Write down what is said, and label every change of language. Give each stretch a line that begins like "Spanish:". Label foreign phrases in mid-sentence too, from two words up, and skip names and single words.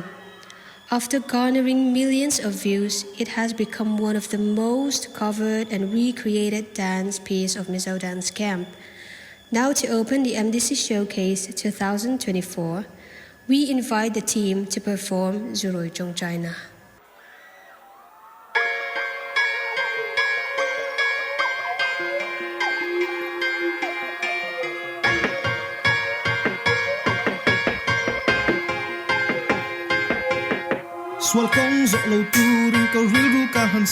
English: After garnering millions of views, it has become one of the most covered and recreated dance piece of Mizo Dance Camp. Now to open the MDC Showcase 2024, we invite the team to perform Zuru Jong China.
Mizo: Swal kong zo lâu tu ring ka ril ru ka han